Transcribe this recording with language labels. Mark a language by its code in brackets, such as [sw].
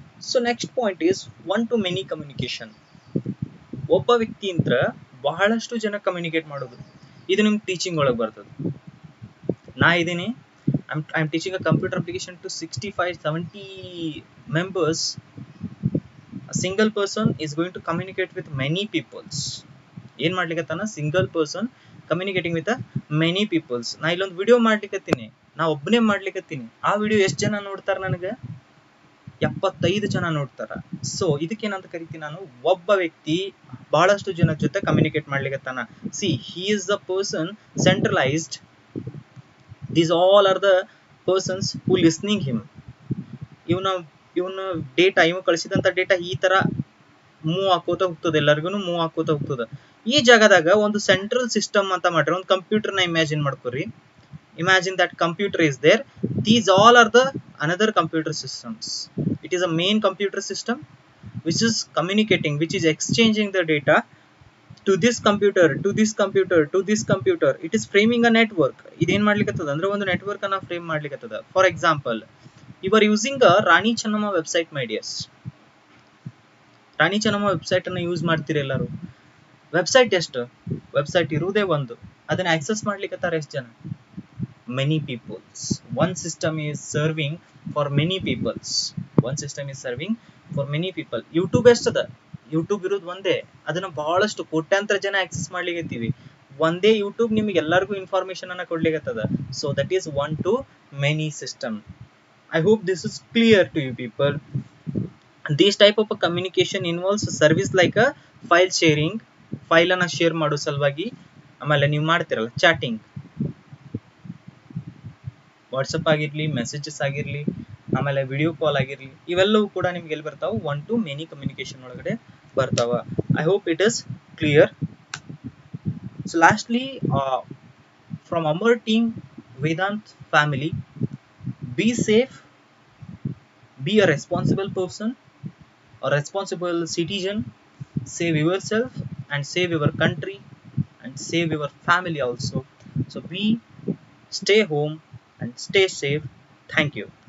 [en] So next point is 1 to many communication. [kn] ಒಬ್ಬ ವ್ಯಕ್ತಿ ಇಂತ್ರ ಬಹಳಷ್ಟು ಜನ ಕಮ್ಯುನಿಕೇಟ್ ಮಾಡೋದು. ಇದು ನಿಮ್ ಟೀಚಿಂಗ್ ಒಳಗೆ ಬರ್ತದೆ. ನಾ ಇದೀನಿ, [en] I am teaching a computer application to 65-70 members. A single person is going to communicate with many peoples. [kn] ಏನ್ ಮಾಡ್ಲಿಕ್ಕತ್ತಾನ, [en] Single person communicating with many peoples. [kn] ನಾ ಇಲ್ಲೊಂದು ವಿಡಿಯೋ ಮಾಡ್ಲಿಕ್ಕತ್ತೀನಿ, ನಾ ಒಬ್ಬನೇ ಮಾಡ್ಲಿಕ್ಕತ್ತೀನಿ. ಆ ವಿಡಿಯೋ ಎಷ್ಟು ಜನ ನೋಡ್ತಾರ, ನನಗೆ 75 ಜನ ನೋಡ್ತಾರ. ಸೊ ಇದಕ್ಕೇನಂತ ಕರಿತೀನಿ ನಾನು, ಒಬ್ಬ ವ್ಯಕ್ತಿ ಬಹಳಷ್ಟು ಜನ ಜೊತೆ communicate ಮಾಡ್ಲಿಕ್ಕತ್ತಾನ. [en] See he is the person centralized. These all are the persons who listening him. [kn] ಇವನ ಡೇಟಾ, ಇವ ಕಳಿಸಿದಂತ ಡೇಟಾ ಈ ತರ ಮೂವ್ ಹಾಕೋತಾ ಹೋಗ್ತದೆ, ಎಲ್ಲರಿಗೂ ಮೂವ್ ಹಾಕೋತಾ ಹೋಗ್ತದೆ. ಈ ಜಾಗದಾಗ ಒಂದು ಸೆಂಟ್ರಲ್ ಸಿಸ್ಟಮ್ ಅಂತ ಮಾಡ್ರಿ. ಒಂದು ಕಂಪ್ಯೂಟರ್ ನ ಇಮ್ಯಾಜಿನ್ ಮಾಡ್ಕೊರಿ. [en] Imagine that computer is there. These all are the another computer systems. It is a main computer system which is communicating, which is exchanging the data to this computer, to this computer, to this computer. It is framing a network. [kn] ಇದೇನ್ ಮಾಡ್ಲಿಕ್ಕತ್ತದ ಅಂದ್ರೆ ಒಂದು network ಅನ್ನ frame ಮಾಡ್ಲಿಕ್ಕತ್ತದ. [en] for example, you are using a [kn] Rani Chennamma website, [en] My dears. [kn] Rani Chennamma website ಅನ್ನ use ಮಾಡ್ತೀರಿ ಎಲ್ಲರೂ. Website ಎಷ್ಟು? Website ಇರುವುದೇ ಒಂದು. ಅದನ್ನ ಆಕ್ಸೆಸ್ ಮಾಡ್ಲಿಕ್ಕತ್ತಾರ ಎಷ್ಟು ಜನ? [en] Many peoples. One system is serving for many peoples. One system is serving for many people. [kn] YouTube ಎಷ್ಟದ? YouTube ಇರೋದು ಒಂದೇ, ಅದನ್ನ ಬಹಳಷ್ಟು ಕೋಟ್ಯಾಂತರ ಜನ ಆಕ್ಸೆಸ್ ಮಾಡ್ಲಿಕ್ಕತ್ತೀವಿ. ಒಂದೇ ಯೂಟ್ಯೂಬ್ ನಿಮಗೆ ಎಲ್ಲರಿಗೂ ಇನ್ಫಾರ್ಮೇಶನ್ ಅನ್ನ ಕೊಡ್ಲಿಕ್ಕತ್ತದ. [en] So that is 1 to many system. I hope this is clear to you people. This type of a communication involves a service like a file sharing. [kn] File ಅನ್ನ ಶೇರ್ ಮಾಡೋ ಸಲುವಾಗಿ, ಆಮೇಲೆ ನೀವು ಮಾಡ್ತಿರಲ್ಲ ಚಾಟಿಂಗ್, ವಾಟ್ಸಪ್ ಆಗಿರ್ಲಿ, ಮೆಸೇಜಸ್ ಆಗಿರ್ಲಿ, ಆಮೇಲೆ ವಿಡಿಯೋ ಕಾಲ್ ಆಗಿರ್ಲಿ, ಇವೆಲ್ಲವೂ ಕೂಡ ನಿಮ್ಗೆ ಎಲ್ಲಿ ಬರ್ತಾವ? 1 to many ಕಮ್ಯುನಿಕೇಶನ್ ಒಳಗಡೆ ಬರ್ತಾವ. [en] I hope it is clear. So lastly, from our team Vedant family, be safe, be a responsible person, a responsible citizen, save yourself and save your country and save your family also. So stay home and stay safe. Thank you.